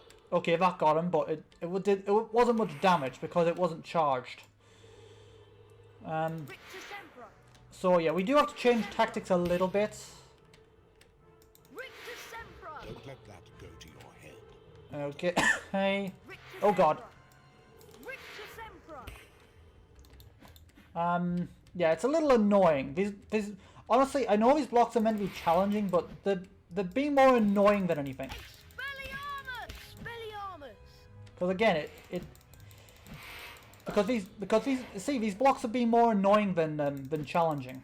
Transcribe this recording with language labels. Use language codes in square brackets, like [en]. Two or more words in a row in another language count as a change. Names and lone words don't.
[en] Okay, that got him, but it wasn't much damage because it wasn't charged. Rictus Sempra. So yeah, we do have to change tactics a little bit. Rictus Sempra. Don't let that go to your head. Okay. Hey. Rictus Oh god. Sempra. Rictus Sempra. Yeah, it's a little annoying. These honestly, I know these blocks are meant to be challenging, but they're being more annoying than anything. Expelliarmus. Expelliarmus. Because again, because these blocks are being more annoying than challenging.